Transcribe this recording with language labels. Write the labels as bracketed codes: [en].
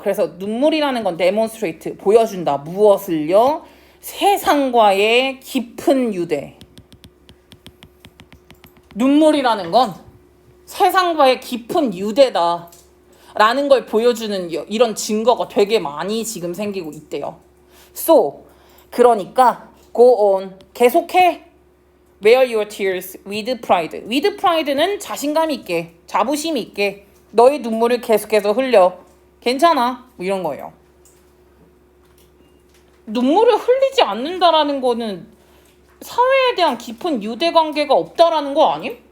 [ko] 그래서 눈물이라는 건 데몬스트레이트, 보여준다. 무엇을요? 세상과의 깊은 유대. 눈물이라는 건 세상과의 깊은 유대다 라는 걸 보여주는 이런 증거가 되게 많이 지금 생기고 있대요. So, 그러니까 [en] go on, [ko] 계속해. [en] Wear your tears with pride. [ko] with pride는 자신감 있게, 자부심 있게 너의 눈물을 계속해서 흘려. 괜찮아. 뭐 이런 거예요. 눈물을 흘리지 않는다라는 거는 사회에 대한 깊은 유대관계가 없다라는 거 아님?